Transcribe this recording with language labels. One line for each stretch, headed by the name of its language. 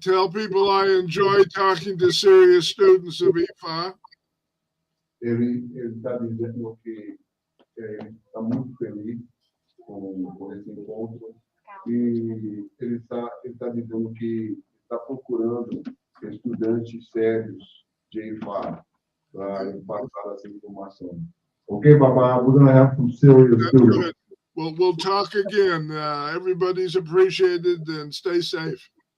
English: Tell people I enjoy talking to serious students of Ifá.
Portuguese: Ele está dizendo que ele está muito feliz com esse encontro e ele está dizendo que está procurando estudantes sérios de Ifá para passar essa informação.
English: Okay, Baba, we're going to have some serious students. Well, we'll talk again. Everybody's appreciated and stay safe.